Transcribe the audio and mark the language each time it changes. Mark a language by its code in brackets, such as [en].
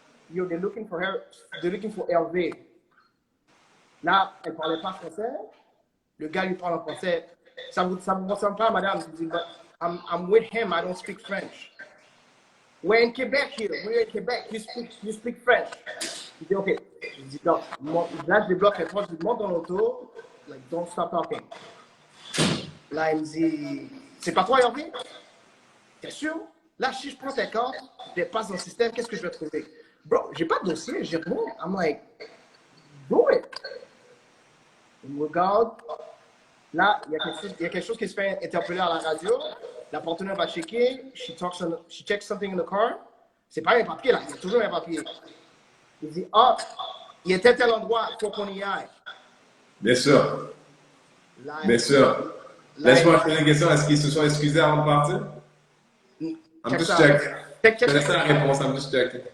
[en] Yo, they're looking for Hervé. [fr] Là, elle parlait pas français. Le gars lui parle en français. Ça vous ressemble pas, madame? Je dis, [en] but I'm with him. I don't speak French. We're in Quebec here. We're in Quebec. You speak French. [fr] Je dis, OK. Je dis, non. Là, je débloque les portes. Je lui monte dans l'auto. [en] Like, don't stop talking. [fr] Là, il me dit, c'est pas toi, Hervé? T'es sûr? Là, si je prends tes cartes, je les passe dans le système, qu'est-ce que je vais trouver? Bro, j'ai pas de dossier, j'ai rien. [en] I'm like, do it. [fr] Il me regarde. Là, il y a quelque chose qui se fait interpeller à la radio. La partenaire va checker. [en] She checks something in the car. [fr] C'est pas un papier, là. Il y a toujours un papier. Il dit, ah, il est à tel endroit, il faut qu'on y aille. Bien sûr. Là, Bien sûr. Laisse-moi poser une question. Est-ce qu'ils se sont excusés avant de partir? [en] I'm just checking. [fr] Je laisse la réponse, [en] I'm just checking.